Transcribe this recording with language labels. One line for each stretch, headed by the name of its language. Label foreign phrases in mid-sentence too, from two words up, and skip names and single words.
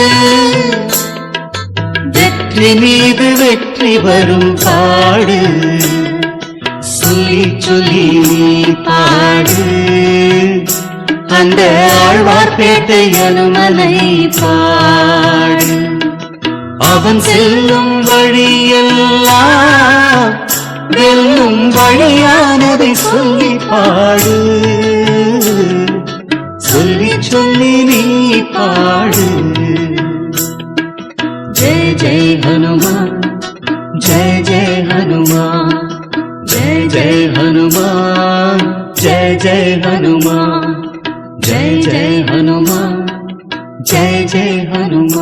Tamil: வெற்றி மீது வெற்றி வரும் பாடு சொல்லி சொல்லி நீ பாடு அந்த ஆழ்வார்பேட்டை அனுமனை பாடு அவன் செல்லும் வழியெல்லாம் வெல்லும் வழியானதை சொல்லி பாடு சொல்லி சொல்லி நீ பாடு
Hindi: जय जय हनुमान जय जय हनुमान जय हनुमान जय जय हनुमान जय जय हनुमान जय जय हनुमान।